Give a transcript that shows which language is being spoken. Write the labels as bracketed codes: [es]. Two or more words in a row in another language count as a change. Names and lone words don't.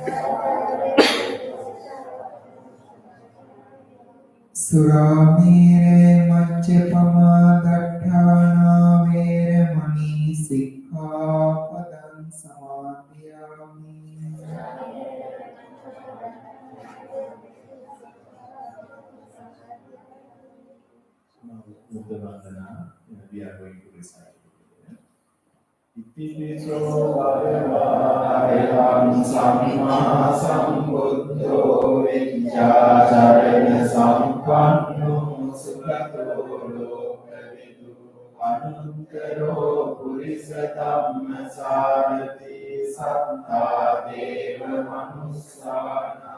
[pi] සුරාමේරේ මච්චපමා දට්ඨානා වේරමණී සික්ඛාපදං සමාදියාමි. [en] Buddha Vandana, we are going to recite it. [pi] Itipiso Bhagavāyam Sammā Sambuddho Vidyācarana Sampanno Sugato Lokavidu Anuttaro Purisa Dhamma Sarati Sattā Deva Manussāna